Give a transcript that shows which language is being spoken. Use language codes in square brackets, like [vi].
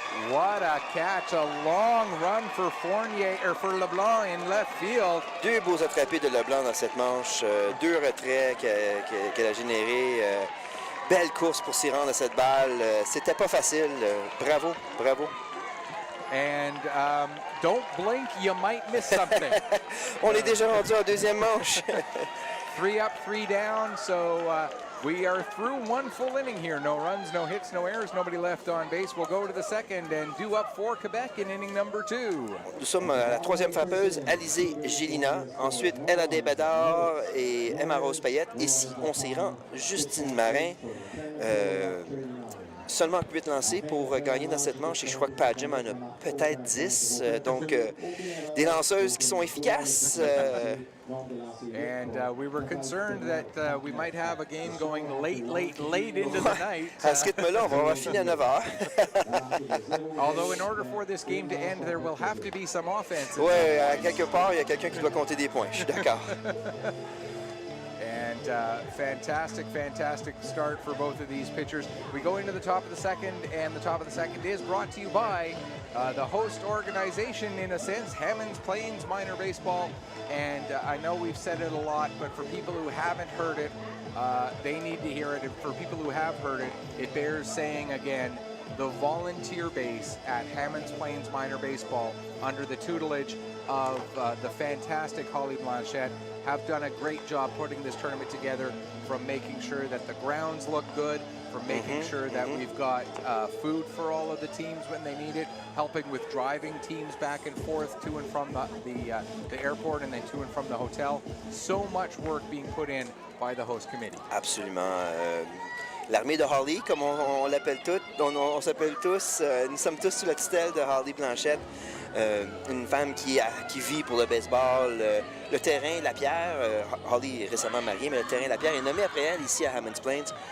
[en] What a catch, a long run for Fournier, or for Leblanc in left field. [fr] Deux beaux attrapés de Leblanc dans cette manche. Deux retraits qu'elle a générés. Belle course pour s'y rendre à cette balle. C'était pas facile. Bravo. [en] And don't blink, you might miss something. [fr] On est déjà rendu en deuxième manche. [en] 3 up, 3 down, so we are through one full inning here. No runs, no hits, no errors, nobody left on base. We'll go to the second and due up for Quebec in inning number 2. [fr] Nous sommes à la troisième frappeuse, Alizé Gélina. Ensuite, Eladé Bédard et Emma Rose Payette. Et si on s'y rend, Justine Marin. Seulement 8 lancés pour gagner dans cette manche et je crois que Padgham en a peut-être 10. Donc, des lanceuses qui sont efficaces. [en] And we were concerned that we might have a game going late into the night. [fr] À ce rythme-là, on va avoir fini à 9 h. [en] Although in order for this game to end, there will have to be some offense. [fr] Oui, à quelque part, il y a quelqu'un qui doit compter des points. Je suis d'accord. [en] And fantastic start for both of these pitchers. We go into the top of the second, and the top of the second is brought to you by the host organization, in a sense, Hammonds Plains Minor Baseball. And I know we've said it a lot, but for people who haven't heard it, they need to hear it. And for people who have heard it, it bears saying again, the volunteer base at Hammonds Plains Minor Baseball, under the tutelage of the fantastic Holly Blanchette, have done a great job putting this tournament together, from making sure that the grounds look good, from making sure that we've got food for all of the teams when they need it, helping with driving teams back and forth to and from the airport and then to and from the hotel. So much work being put in by the host committee. [fr] Absolument. L'armée de Holly, comme on l'appelle toutes, on s'appelle tous, nous sommes tous sous la tutelle de Holly Blanchette, une femme qui vit pour le baseball. Le terrain La Pierre, Holly est récemment mariée, mais le terrain La Pierre est nommé après elle ici à Hammonds Plains.